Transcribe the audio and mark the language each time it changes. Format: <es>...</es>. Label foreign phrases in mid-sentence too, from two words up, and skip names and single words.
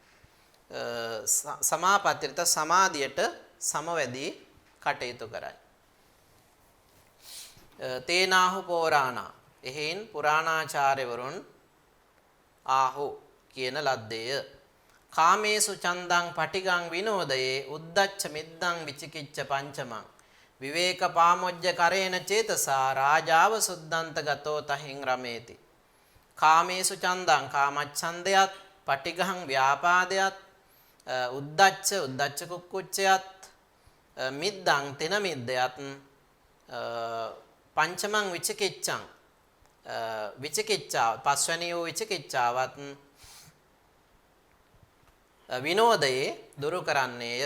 <si>සමාපත්තියට සමාධියට සමවැදී කටයුතු කරයි.</si> <pi>තේනාහු පෝරාණා</pi> <si>එහෙන් පුරාණාචාර්යවරුන් ආහු කියන ලද්දේය.</si> <pi>කාමේසු චන්දං පටිගං විනෝදයේ උද්දච්ච මිද්දං විචිකිච්ඡ පංචමං විවේක පාමොජ්ජ කරේන චේතසා රාජාව සුද්ධන්ත ගතෝ තහින් රමේති. කාමේසු චන්දං</pi> <si>කාමච්ඡන්දයත් පටිගං ව්‍යාපාදයත් උද්දච්ච කුක්කුච්චයත් මිද්දං තින මිද්දයත්</si> <pi>පංචමං විචිකිච්ඡං</pi> <si>විචිකිච්ඡාව පස්වැනි වූ විචිකිච්ඡාවත් විනෝදයේ දුරු කරන්නේය.</si>